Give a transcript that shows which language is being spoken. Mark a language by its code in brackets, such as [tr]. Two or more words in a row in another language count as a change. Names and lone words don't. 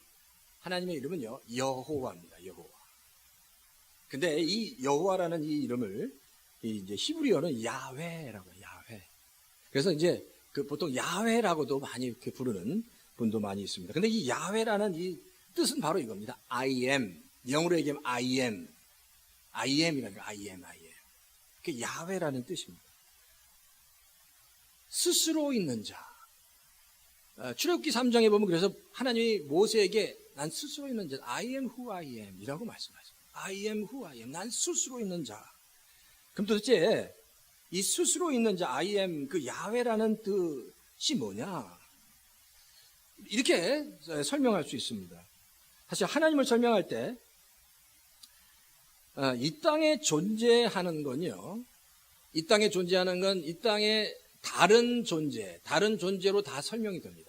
[ko] 하나님의 이름은요, 여호와입니다. 여호와. 근데 이 여호와라는 이 이름을 이제 히브리어는 야훼라고 해요. 야훼. 그래서 이제 그 보통 야훼라고도 많이 이렇게 부르는 분도 많이 있습니다. 근데 이 야훼라는 이 뜻은 바로 이겁니다. [en] I am. [ko] 영어로 얘기하면 [en] I am. I am [ko] 이라는 거예요. [en] I am. [ko] 그게 야훼라는 뜻입니다. 스스로 있는 자. 출애굽기 3장에 보면 그래서 하나님이 모세에게 난 스스로 있는 자, [en] I am who I am [ko] 이라고 말씀하십니다. [en] I am who I am. [ko] 난 스스로 있는 자. 그럼 도대체 이 스스로 있는 자, [en] I am [ko] 그 야훼라는 그 뭐냐? 이렇게 설명할 수 있습니다. 사실 하나님을 설명할 때 이 땅에 존재하는 건요, 이 땅에 존재하는 건 이 땅의 다른 존재로 다 설명이 됩니다.